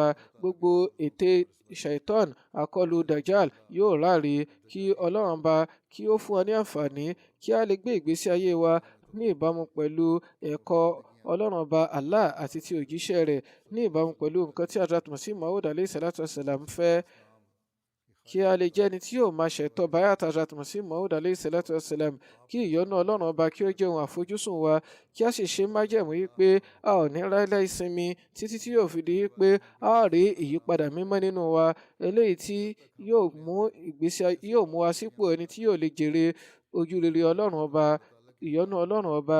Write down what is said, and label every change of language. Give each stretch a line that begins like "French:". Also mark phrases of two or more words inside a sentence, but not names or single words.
Yoruba: gbogbo ète shaitan, àkọlù dajjal yóò ráre. kí ọlọ́run ọba kí ó fún wa ní àǹfààní kí a lè gbé ìgbésí ayé wa ní ìbámu pẹ̀lú ẹ̀kọ́ ọlọ́run ọba Allah àti ti òjíṣẹ́ rẹ̀, ní ìbámu pẹ̀lú nǹkan tí Hazrat Masih Maud
Arabic: عليه الصلاة والسلام
Yoruba: fẹ́. kí a lè jẹ́ ẹni tí yóò máa ṣẹ̀tọ́ bayat Hazrat Masih Maud
Arabic: عليه الصلاة والسلام.
Yoruba: kí ìyọ́nú ọlọ́run ọba kí ó jẹ́ ohun àfojúsùn wa. kí a sì ṣe májẹ̀mú yìí pé a ò ní ráíláí sinmi títí tí yóò fi di pé a ó rí ìyípadà mímọ́ nínú wa, eléyìí tí yóò mú wa sípò ẹni tí yóò lè jèrè ojúrere ọlọ́run ọba, ìyọ́nú ọlọ́run ọba.